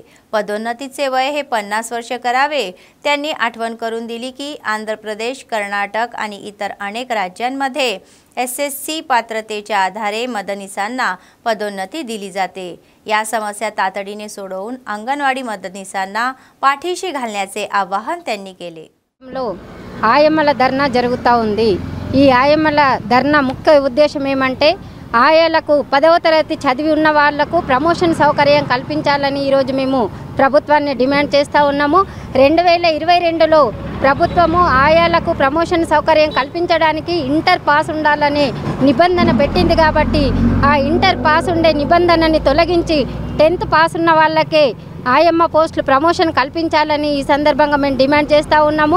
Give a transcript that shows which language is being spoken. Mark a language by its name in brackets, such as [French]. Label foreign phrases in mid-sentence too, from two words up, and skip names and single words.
[Marathi] पदोन्नतीचे वय हे 50 वर्ष करावे। त्यांनी आठवण करून दिली की आंध्र प्रदेश, कर्नाटक आणि इतर अनेक राज्यांमध्ये SSC पात्रतेच्या आधारे मदनीसांना पदोन्नती दिली जाते। या समस्या तातडीने सोडवून अंगणवाडी मदनीसांना पाठीशी घालण्याचे आवाहन त्यांनी केले। [Telugu] ఆయమ్మల ధర్నా జరుగుతూ ఉంది। ఈ ఆయమ్మల ధర్నా ముఖ్య ఉద్దేశం ఏమంటే ఆయాలకు 10వ తరగతి చదివి ఉన్న వాళ్లకు ప్రమోషన్ సౌకర్యం కల్పించాలని ఈ రోజు మేము ప్రభుత్వాన్ని డిమాండ్ చేస్తూ ఉన్నాము। 2022లో ప్రభుత్వము ఆయాలకు ప్రమోషన్ సౌకర్యం కల్పించడానికి ఇంటర్ పాస్ ఉండాలనే నిబంధన పెట్టింది కాబట్టి ఆ ఇంటర్ పాస్ ఉండే నిబంధనని తొలగించి 10th పాస్ ఉన్న వాళ్ళకే ఆయమ్మ పోస్టులు ప్రమోషన్ కల్పించాలని ఈ సందర్భంగా మేము డిమాండ్ చేస్తూ ఉన్నాము।